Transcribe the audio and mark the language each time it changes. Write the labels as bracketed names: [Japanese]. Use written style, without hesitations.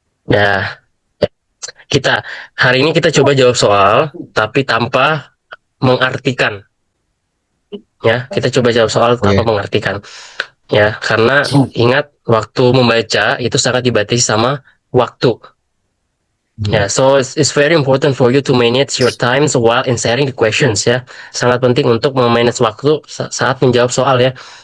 [Indonesian] Nah, hari ini kita coba jawab soal tapi tanpa mengartikan. Ya, kita coba jawab soal tanpa mengartikan. Ya, karena ingat waktu membaca itu sangat dibatasi sama waktu. [English] So it's very important for you to manage your time while answering the questions ya. [Indonesian] Sangat penting untuk memanage waktu saat menjawab soal ya.